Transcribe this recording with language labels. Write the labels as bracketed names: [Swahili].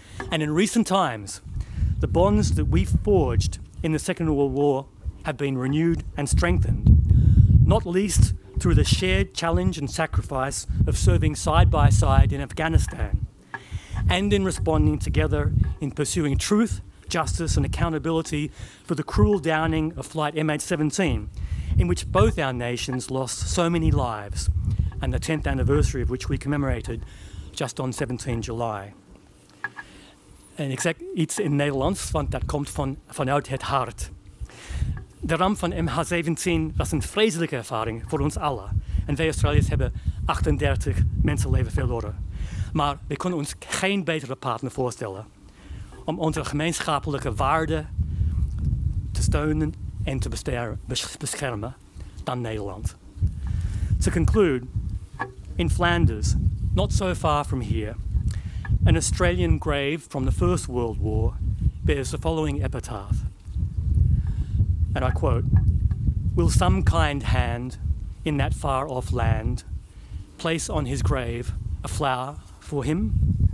[English] And in recent times, the bonds that we forged in the Second World War have been renewed and strengthened, not least through the shared challenge and sacrifice of serving side by side in Afghanistan, and in responding together in pursuing truth, justice and accountability for the cruel downing of Flight MH17, in which both our nations lost so many lives, and the 10th anniversary of which we commemorated just on 17 July. [Dutch] En ik zeg iets in Nederlands, want dat komt vanuit het hart. De ramp van MH17 was een vreselijke ervaring voor ons allen. En wij Australiërs hebben 38 mensenlevens verloren. Maar we kunnen ons geen betere partner voorstellen om onze gemeenschappelijke waarden te steunen en te beschermen dan Nederland. [English] To conclude, in Flanders, not so far from here, an Australian grave from the First World War bears the following epitaph. And I quote, "Will some kind hand in that far-off land place on his grave a flower for him?"